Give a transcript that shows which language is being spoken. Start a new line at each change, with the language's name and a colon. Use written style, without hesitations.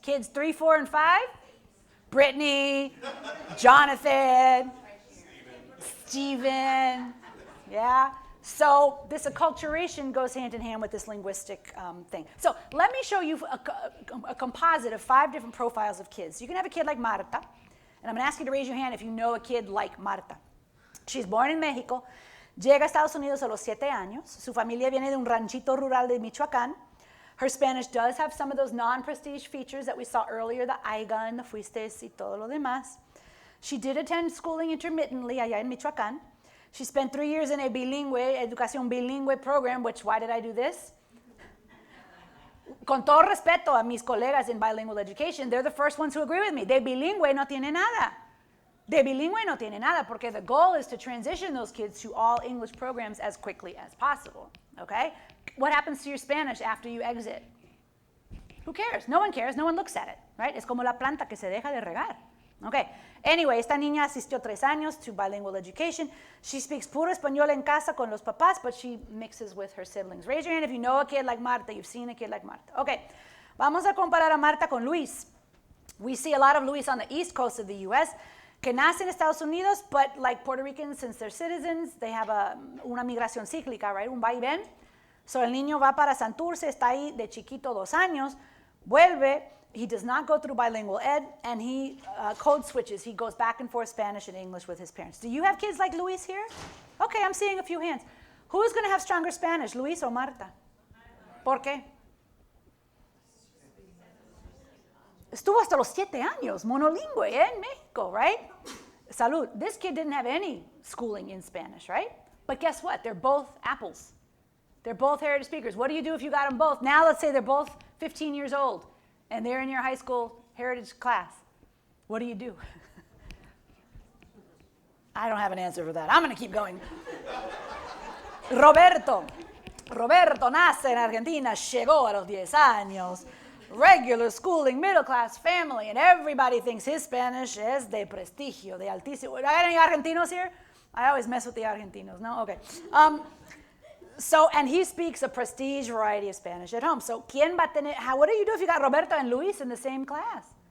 English: Kids 3, 4, and 5, Brittany, Jonathan, Stephen, yeah. So this acculturation goes hand in hand with this linguistic thing. So let me show you a composite of 5 different profiles of kids. You can have a kid like Marta, and I'm going to ask you to raise your hand if you know a kid like Marta. She's born in Mexico,
Spanish: llega a Estados Unidos a los 7 años. Su familia viene de un ranchito rural de Michoacán.
English: Her Spanish does have some of those non-prestige features that we saw earlier, the aiga and the fuistes
Spanish: y todo lo demás.
English: She did attend schooling intermittently
Spanish: allá en Michoacán.
English: She spent 3 years in a educación bilingüe program, which, why did I do this?
Spanish: Con todo respeto a mis colegas
English: in bilingual education, they're the first ones who agree with me.
Spanish: De bilingüe no tiene nada. De bilingüe no tiene nada, porque
English: the goal is to transition those kids to all English programs as quickly as possible, okay? What happens to your Spanish after you exit? Who cares? No one cares. No one looks at it, right?
Spanish: Es como la planta que se deja de regar.
English: Okay. Anyway,
Spanish: esta niña asistió 3 años
English: to bilingual education. She speaks
Spanish: puro español en casa con los papás,
English: but she mixes with her siblings. Raise your hand if you know a kid like Marta, you've seen a kid like Marta. Okay.
Spanish: Vamos a comparar a Marta con Luis.
English: We see a lot of Luis on the east coast of the U.S.,
Spanish: que nace en Estados Unidos,
English: but like Puerto Ricans, since they're citizens, they have
Spanish: una migración cíclica,
English: right?
Spanish: Un va y ven. So el niño va para Santurce, está ahí de chiquito 2 años, vuelve.
English: He does not go through bilingual ed, and he code switches. He goes back and forth Spanish and English with his parents. Do you have kids like Luis here? Okay, I'm seeing a few hands. Who's going to have stronger Spanish, Luis or Marta?
Spanish: ¿Por qué? Estuvo hasta los 7 años, monolingüe, en México,
English: right?
Spanish: Salud.
English: This kid didn't have any schooling in Spanish, right? But guess what? They're both apples. They're both heritage speakers. What do you do if you got them both? Now let's say they're both 15 years old. And they're in your high school heritage class. What do? I don't have an answer for that. I'm going to keep going.
Spanish: Roberto nace en Argentina, llegó a los 10 años.
English: Regular schooling, middle class family, and everybody thinks his Spanish is
Spanish: de prestigio, de altísimo.
English: I got any Argentinos here? I always mess with the Argentinos,
Spanish: no?
English: Okay. So, and he speaks a prestige variety of Spanish at home. So,
Spanish: ¿quién va a tener,
English: what do you do if you got Roberto and Luis in the same class?